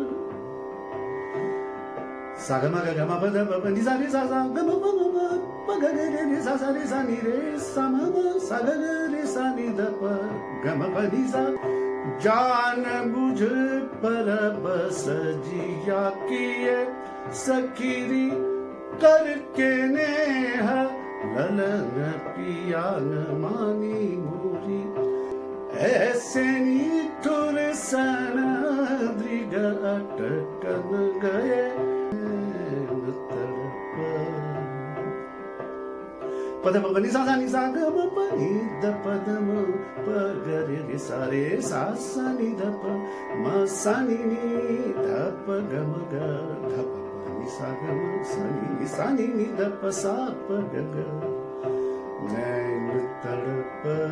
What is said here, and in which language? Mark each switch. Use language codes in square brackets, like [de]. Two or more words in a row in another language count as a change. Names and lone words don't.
[hi] सा ग म ग ग म प द प प नि सा ग म प म म प ग ग रे रे सा नि रे सा म म सा ग ग रे सा नि ध प ग म प नि सा जान बुझ पर बस जिया किए सखीरी करके नेह ललन पिया न मानी मोरी ऐसे निठुर सन दृग अटकन गए तड़प पद प नि सा नि सा ग म प नि द प द म प ग रे रे सा रे सा सा नि ध प म सा नि ध प ग म ग ध प प नि सा ग म सा नि ध प सा प ग ग नैन तड़प